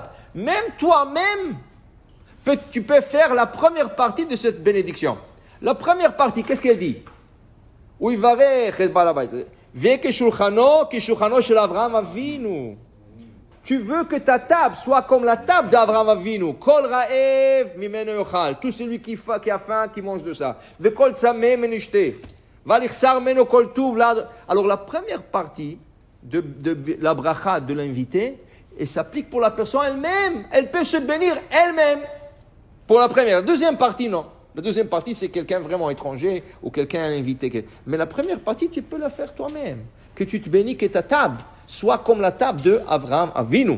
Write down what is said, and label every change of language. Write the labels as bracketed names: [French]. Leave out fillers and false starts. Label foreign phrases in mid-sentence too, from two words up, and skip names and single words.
[French] Même toi-même, tu peux faire la première partie de cette bénédiction. La première partie, qu'est-ce qu'elle dit? [Hebrew] ויברך את בעל הבית הזה. וכשולחנו של אברהם אבינו. [French] Tu veux que ta table soit comme la table d'Avraham Avinu. [Hebrew] כל רעב ממנו יאכל. [French] Tout celui qui a faim, qui mange de ça. [Hebrew] וכל צמא ממנו ישתה ואל יחסר ממנו כל טוב. [French] Alors la première partie de la bracha de l'invité, elle s'applique pour la personne elle-même. Elle peut se bénir elle-même. Pour la première. La deuxième partie, non. La deuxième partie, c'est quelqu'un vraiment étranger ou quelqu'un invité. Mais la première partie, tu peux la faire toi-même. Que tu te bénis, que ta table soit comme la table de Avraham Avinu.